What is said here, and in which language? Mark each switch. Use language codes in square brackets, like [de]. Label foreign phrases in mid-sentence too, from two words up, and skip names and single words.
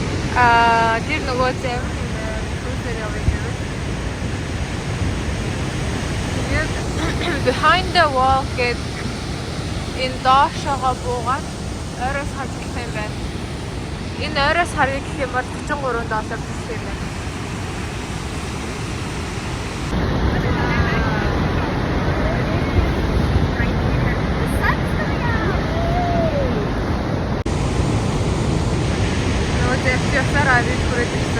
[mn] Тэр нөгөө зам cruiser явах юм. Тэгээд [en] behind the wall [mn] гэдэг энэ доошоогоо буугаад ойроос харж болох юм байна. Энэ ойроос харъя гэх юм бол $43 биш юм байна. Ясаар авиж хүрээд ирсэн.